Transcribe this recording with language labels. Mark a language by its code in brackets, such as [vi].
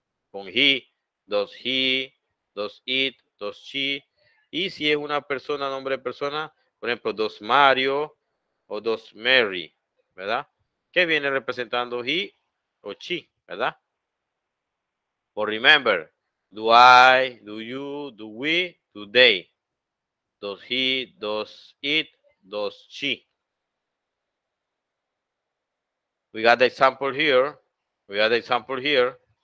[en] Con he, does he, does it, does she. [es] Y si es una persona, nombre de persona, por ejemplo, does Mario o does Mary, ¿verdad? Que viene representando he o she, ¿verdad? [en] Or remember, do I, do you, do we, do they. Does he, does it, does she. We got the example here. We got the example here.